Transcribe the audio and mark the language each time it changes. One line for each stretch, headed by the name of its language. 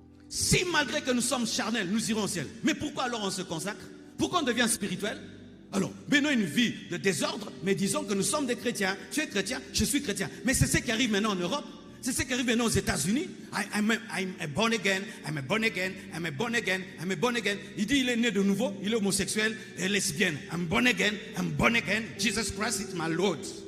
French: Si malgré que nous sommes charnels, nous irons au ciel. Mais pourquoi alors on se consacre? Pourquoi on devient spirituel? Alors, menons une vie de désordre, mais disons que nous sommes des chrétiens. Tu es chrétien, je suis chrétien. Mais c'est ce qui arrive maintenant en Europe. C'est ce qui arrive maintenant aux États-Unis.
English: I'm a born again, I'm a born again, I'm a born again, I'm a born again.
French: Il dit il est né de nouveau, il est homosexuel et lesbienne.
English: I'm born again, Jesus Christ is my Lord.